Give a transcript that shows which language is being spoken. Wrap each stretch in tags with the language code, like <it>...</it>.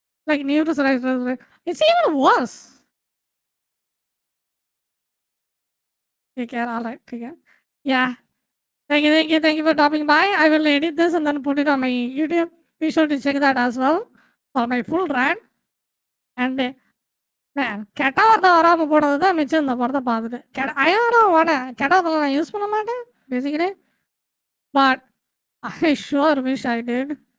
<en>Like new to select. It's even worse. Take care. All right. Take care. Yeah. Thank you for stopping by. I will edit this and then put it on my YouTube. Be sure to check that as well for my full rant. And man,</en> <ta>கெட்ட வார்த்தை வராமல் போனது தான் மிச்சம் இந்த படத்தை பார்த்துட்டு. கெட்ட வார்த்தை நான் யூஸ் பண்ண மாட்டேன் basically.</ta> <en>But I sure wish I did.</en>